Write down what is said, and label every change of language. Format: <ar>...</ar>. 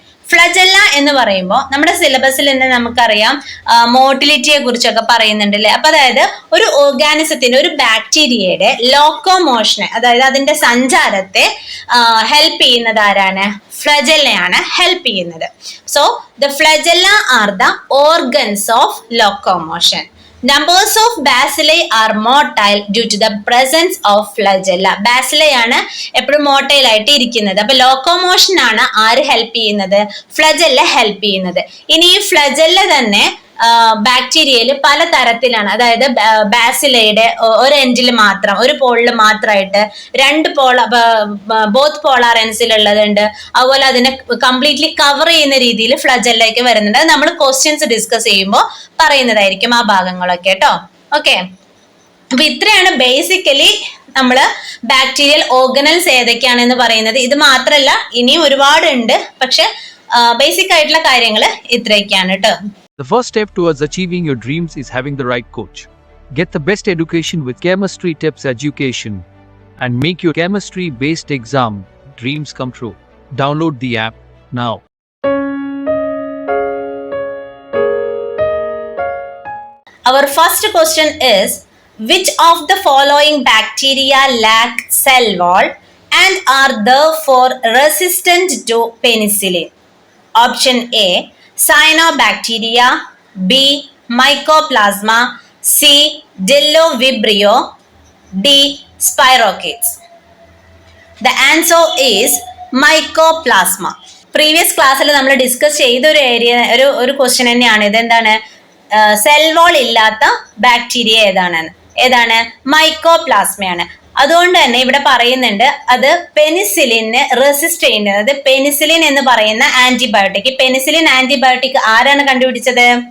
<ml>ഫ്ലജെല്ല എന്ന് പറയുമ്പോൾ നമ്മുടെ സിലബസിൽ തന്നെ നമുക്കറിയാം മോട്ടിലിറ്റിയെ കുറിച്ചൊക്കെ പറയുന്നുണ്ട് അല്ലെ? അപ്പൊ അതായത് ഒരു ഓർഗാനിസത്തിന്റെ, ഒരു ബാക്ടീരിയയുടെ ലോക്കോമോഷനെ, അതായത് അതിന്റെ സഞ്ചാരത്തെ ഹെൽപ്പ് ചെയ്യുന്നത് ആരാണ്? ഫ്ലജെല്ലയാണ് ഹെൽപ്പ് ചെയ്യുന്നത്.</ml> <en>So the flagella are the organs of locomotion. Numbers of bacilli are motile due to the presence of flagella.</en> <ml>Bacilli ആണ് എപ്പോഴും മോട്ടൈൽ ആയിട്ട് ഇരിക്കുന്നത്. അപ്പൊ ലോക്കോമോഷൻ ആണ് ആര് ഹെൽപ്പ് ചെയ്യുന്നത്? ഫ്ലജെല്ല ഹെൽപ്പ് ചെയ്യുന്നത്. ഇനി ഈ ഫ്ലജെല്ല തന്നെ ബാക്ടീരിയയിൽ പല തരത്തിലാണ്. അതായത് ബാസിലയുടെ ഒരു എൻഡിൽ മാത്രം, ഒരു പോളിൽ മാത്രമായിട്ട് രണ്ട് ബോത്ത് പോളാർ എൻസിലുള്ളതുണ്ട്. അതുപോലെ അതിനെ കംപ്ലീറ്റ്ലി കവർ ചെയ്യുന്ന രീതിയിൽ ഫ്ലജെല്ലയ്ക്ക് വരുന്നുണ്ട്. അത് നമ്മൾ ക്വസ്റ്റ്യൻസ് ഡിസ്കസ് ചെയ്യുമ്പോൾ പറയുന്നതായിരിക്കും ആ ഭാഗങ്ങളൊക്കെ കേട്ടോ. ഓക്കെ, അപ്പൊ ഇത്രയാണ് ബേസിക്കലി നമ്മള് ബാക്ടീരിയൽ ഓർഗനൽസ് ഏതൊക്കെയാണെന്ന് പറയുന്നത്. ഇത് മാത്രമല്ല ഇനിയും ഒരുപാടുണ്ട്, പക്ഷെ ബേസിക് ആയിട്ടുള്ള കാര്യങ്ങൾ ഇത്രയൊക്കെയാണ് കേട്ടോ.</ml> <en>The first step towards achieving your dreams is having the right coach. Get the best education with ChemistryTips Education and make your chemistry-based exam dreams come true. Download the app now. Our first question is, which of the following bacteria lack cell wall and are therefore resistant to penicillin? Option A, cyanobacteria, B, mycoplasma, C, vibrio, D, spirochetes. The answer is mycoplasma.</en> <ml>Previous ക്ലാസ്സിൽ നമ്മൾ discuss ചെയ്ത ഒരു question തന്നെയാണ്. ഇതെന്താണ്? Cell wall ഇല്ലാത്ത bacteria ഏതാണ്? മൈക്കോപ്ലാസ്മയാണ്. അതുകൊണ്ട് തന്നെ ഇവിടെ പറയുന്നുണ്ട് അത് പെനിസിലിനെ റെസിസ്റ്റ് ചെയ്യുന്നത്. അത് പെനിസിലിൻ എന്ന് പറയുന്ന ആന്റിബയോട്ടിക്. പെനിസിലിൻ ആന്റിബയോട്ടിക് ആരാണ് കണ്ടുപിടിച്ചത്?</ml>